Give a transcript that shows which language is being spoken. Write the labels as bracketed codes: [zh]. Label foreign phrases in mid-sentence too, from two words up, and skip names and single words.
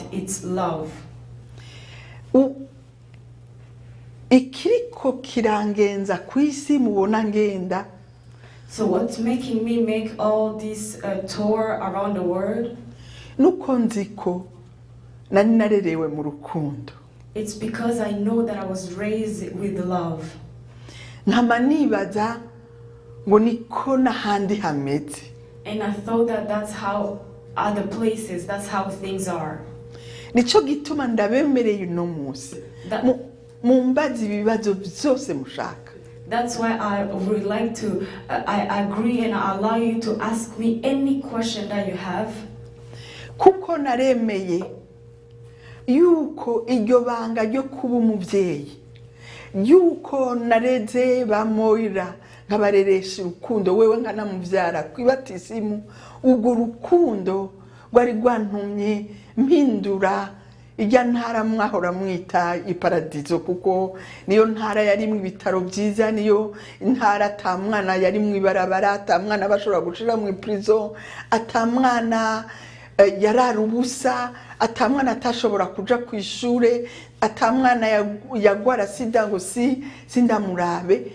[en] It's love. [rn] Ikiriko kirangenza kwisi mubona ngenda. [en] So what's making me make all this tour around the world? [rn] Nuko nziko nari narerewe mu rukundo. [en] It's because I know that I was raised with love. [rn] Nkama nibaza ngo niko n'ahandi hameze. [en] And I thought that that's how other places, that's how things are. [rn] Nico gituma ndabemereye uno munsi. Mumbaza ibibazo byose mushaka. [en] That's why I would like to, I agree and I allow you to ask me any question that you have. [rn] Kuko naremeye yuko iryo banga ryo kuba umuvyeyi, yuko nareze ba Moira nkabareresha urukundo, wewe nkanamuvyara kwibatisimu, ubwo rukundo rwari rwantumye mpindura ijya ntara mwahora mwita iparadizo, kuko niyo ntara yari mu bitaro byiza, niyo ntara atamwana yari mu ibarabara, atamwana bashobora gushira mu prison, atamwana yarara ubusa, atamwana atashobora kuja ku ishure, atamwana yagwara sida ngo sindamurabe.